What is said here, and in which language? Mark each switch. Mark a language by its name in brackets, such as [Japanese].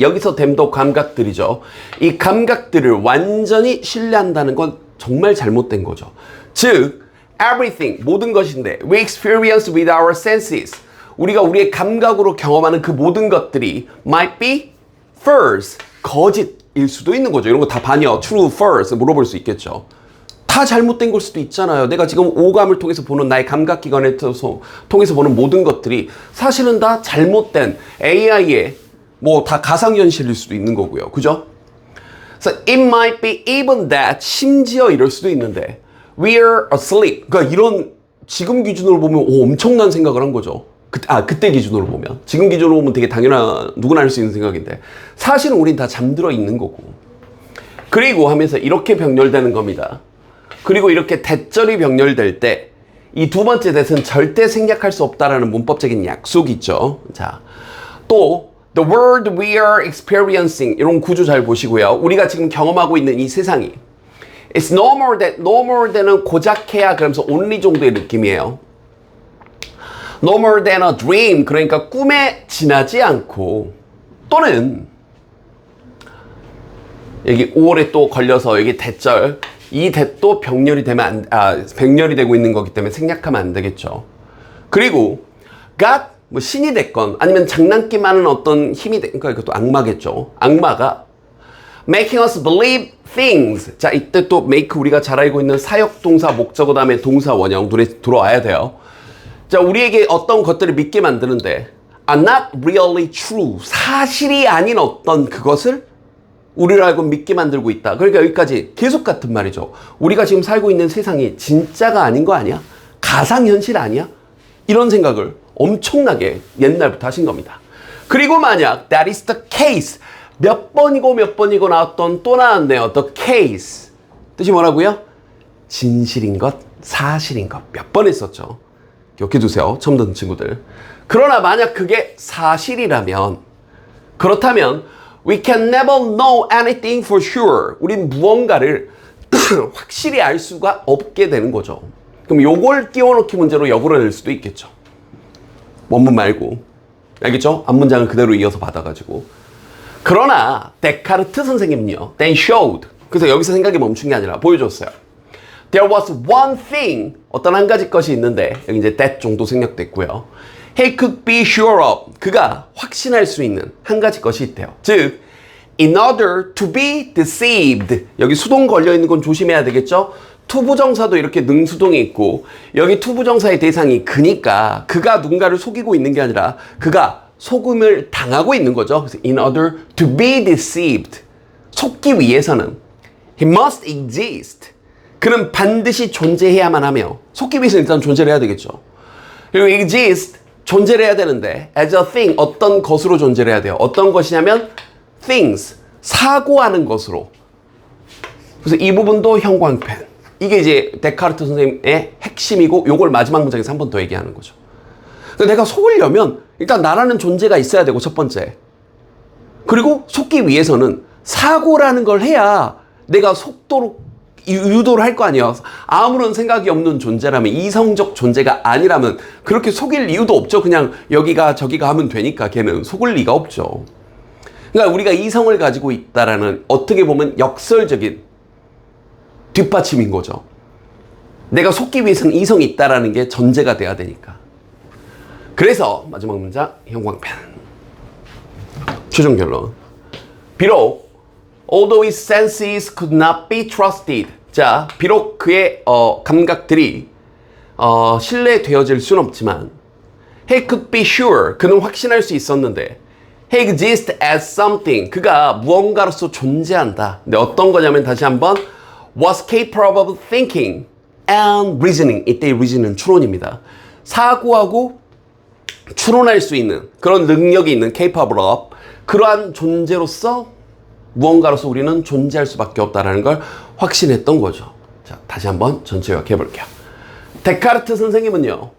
[Korean] 여기서 them도 감각들이죠. 이 감각들을 완전히 신뢰한다는 건 정말 잘못된 거죠. [English] 즉, everything, [Korean] 모든 것인데, [English] we experience with our senses. [Korean] 우리가 우리의 감각으로 경험하는 그 모든 것들이 [English] might be false, [Korean] 거짓일 수도 있는 거죠. 이런 거 다 반여, true, false 물어볼 수 있겠죠. 다 잘못된 걸 수도 있잖아요. 내가 지금 오감을 통해서 보는, 나의 감각기관을 통해서 보는 모든 것들이 사실은 다 잘못된 AI의 다 가상현실일 수도 있는 거고요. 그죠? [English] 그래서 it might be even that, [Korean] 심지어 이럴 수도 있는데 [English] we're asleep. [Korean] 그러니까 이런 지금 기준으로 보면 엄청난 생각을 한 거죠. 그때 기준으로 보면. 지금 기준으로 보면 되게 당연한, 누구나 할 수 있는 생각인데 사실은 우린 다 잠들어 있는 거고. 그리고 하면서 이렇게 병렬되는 겁니다. 그리고 이렇게 대절이 병렬될 때 이 두 번째 대는 절대 생략할 수 없다라는 문법적인 약속이 있죠. 자, 또 [English] the world we are experiencing, [Korean] 이런 구조 잘 보시고요. 우리가 지금 경험하고 있는 이 세상이 [English] it's no more than [Korean] 은 고작해야, 그러면서 only 정도의 느낌이에요. [English] no more than a dream, [Korean] 그러니까 꿈에 지나지 않고, 또는 여기 5월에 또 걸려서 여기 대절, 이 대도 병렬이 되면 병렬이 되고 있는 거기 때문에 생략하면 안 되겠죠. 그리고 God, 신이 됐건 아니면 장난기 많은 어떤 힘이 그러니까 이것도 악마겠죠. 악마가 [English] making us believe things. [Korean] 자, 이때 또 make 우리가 잘 알고 있는 사역동사 목적어 다음에 동사 원형 눈에 들어와야 돼요. 자, 우리에게 어떤 것들을 믿게 만드는데 [English] are not really true. [Korean] 사실이 아닌 어떤 그것을 우리를 알고 믿게 만들고 있다. 그러니까 여기까지 계속 같은 말이죠. 우리가 지금 살고 있는 세상이 진짜가 아닌 거 아니야? 가상현실 아니야? 이런 생각을 엄청나게 옛날부터 하신 겁니다. [English] 그리고 만약 that is the case. [Korean] 몇 번이고 나왔던 또 나왔네요. the case. 뜻이 뭐라고요? 진실인 것, 사실인 것. 몇 번 했었죠. 기억해 두세요. 처음 듣는 친구들. 그러나 만약 그게 사실이라면, 그렇다면 [English] we can never know anything for sure. [Korean] 우린 무언가를 확실히 알 수가 없게 되는 거죠. 그럼 요걸 끼워넣기 문제로 역으로 낼 수도 있겠죠. 원문 말고. 알겠죠? 앞문장을 그대로 이어서 받아가지고. 그러나 데카르트 선생님은요. [English] Then showed. [Korean] 그래서 여기서 생각이 멈춘 게 아니라 보여줬어요. [English] There was one thing. [Korean] 어떤 한 가지 것이 있는데 여기 이제 that 정도 생략됐고요. [English] He could be sure of. [Korean] 그가 확신할 수 있는 한 가지 것이 있대요. [English] 즉 in order to be deceived. [Korean] 여기 수동 걸려있는 건 조심해야 되겠죠? 투부정사도 이렇게 능수동이 있고 여기 투부정사의 대상이 그니까 그가 누군가를 속이고 있는 게 아니라 그가 속음을 당하고 있는 거죠. [English] 그래서 in order to be deceived. [Korean] 속기 위해서는 [English] he must exist. [Korean] 그는 반드시 존재해야만 하며 속기 위해서는 일단 존재를 해야 되겠죠. 그리고 exist. 존재를 해야 되는데 [English] as a thing. [Korean] 어떤 것으로 존재를 해야 돼요. 어떤 것이냐면 things. 사고하는 것으로. 그래서 이 부분도 형광펜. 이게 이제 데카르트 선생님의 핵심이고 요걸 마지막 문장에서 한 번 더 얘기하는 거죠. 그러니까 내가 속으려면 일단 나라는 존재가 있어야 되고 첫 번째. 그리고 속기 위해서는 사고라는 걸 해야 내가 속도록 유도를 할 거 아니에요. 아무런 생각이 없는 존재라면 이성적 존재가 아니라면 그렇게 속일 이유도 없죠. 그냥 여기가 저기가 하면 되니까 걔는 속을 리가 없죠. 그러니까 우리가 이성을 가지고 있다라는 어떻게 보면 역설적인 뒷받침인 거죠. 내가 속기 위해서는 이성이 있다라는 게 전제가 돼야 되니까. 그래서 마지막 문장 형광펜. 최종 결론. [English] 비록 although his senses could not be trusted. [Korean] 자, 비록 그의 감각들이 신뢰되어질 수는 없지만 [English] he could be sure. [Korean] 그는 확신할 수 있었는데 [English] he exists as something. [Korean] 그가 무언가로서 존재한다. 근데 어떤 거냐면 다시 한번 [English] was capable of thinking and reasoning. [Korean] 이때 reason은 추론입니다. 사고하고 추론할 수 있는 그런 능력이 있는 capable of 그러한 존재로서 무언가로서 우리는 존재할 수밖에 없다는 걸 확신했던 거죠. 자, 다시 한번 전체 요약해 볼게요. 데카르트 선생님은요.